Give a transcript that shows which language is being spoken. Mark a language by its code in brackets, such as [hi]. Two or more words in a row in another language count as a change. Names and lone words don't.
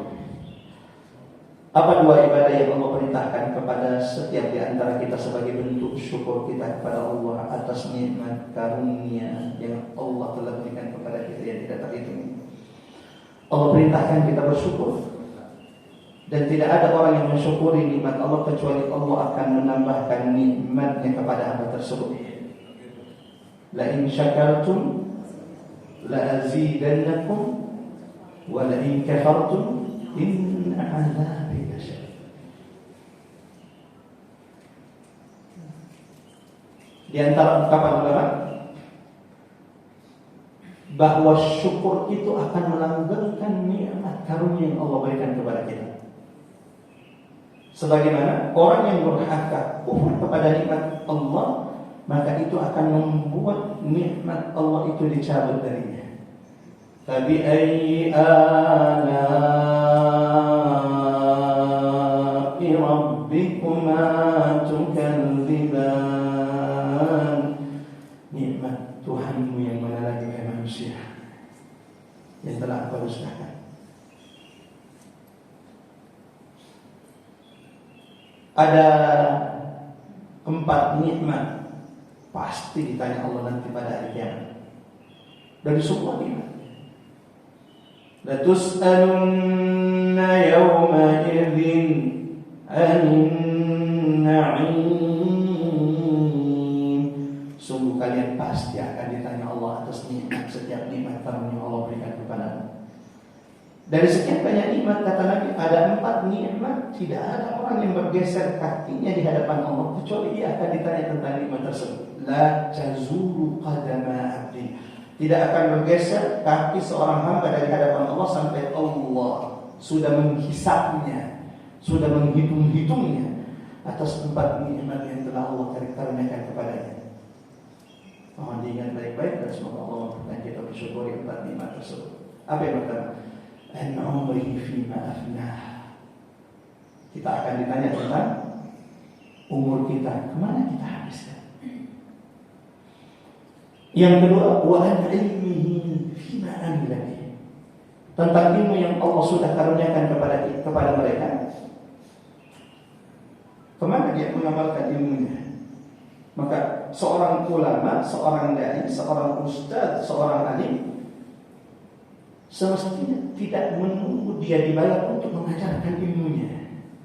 [id] Apa 2 ibadah yang Allah perintahkan kepada setiap di antara kita sebagai bentuk syukur kita kepada Allah atas nikmat karunia yang Allah telah berikan kepada kita yang tidak terhitung. Allah perintahkan kita bersyukur, dan tidak ada orang yang mensyukuri nikmat Allah kecuali Allah akan menambahkan nikmatnya kepada hamba tersebut. [ar] لئن شكرتم لأزيدنكم ولئن كفرتم إن عذابي لشديد. [id] Di antara ungkapan ulama bahwa syukur itu akan melanggengkan nikmat karunia yang Allah berikan kepada kita. Sebagaimana orang yang durhaka kufur kepada nikmat Allah, maka itu akan membuat nikmat Allah itu dicabut darinya. [ar] فبأي آلاء ربكما تكذبان. [id] Nikmat Tuhanmu yang mana lagi manusia yang telah engkau dustakan. Ada 4 nikmat pasti ditanya Allah nanti pada hari kiamat. Dari semua nikmat. [ar] لتسألن يومئذ عن النعيم. [id] sungguh kalian pasti akan ditanya Allah atas nikmat setiap nikmat yang Allah berikan kepadamu. Dari sekian banyak nikmat, kata Nabi, ada 4 nikmat tidak ada orang yang bergeser kakinya di hadapan Allah kecuali ia akan ditanya tentang nikmat tersebut. [ar] لا تزول قدما عبد, [id] tidak akan bergeser kaki seorang hamba dari hadapan Allah sampai Allah sudah menghisapnya, sudah menghitung-hitungnya atas 4 nikmat yang telah Allah karuniakan kepadanya. Mohon diingat baik-baik dan semoga Allah memperkenankan kita bersyukuri 4 nikmat tersebut. Apa yang pertama? [ar] عن عمره فيما أفناه. [id] Kita akan ditanya tentang umur kita, kemana kita habiskan. Yang kedua, [ar] وعن علمه فيما عمل به. [id] Tentang ilmu yang Allah sudah karuniakan kepada mereka, kemana dia mengamalkan ilmunya. Maka seorang ulama, seorang dai, seorang ustaz, seorang alim semestinya tidak menunggu dia dibayar untuk mengajarkan ilmunya.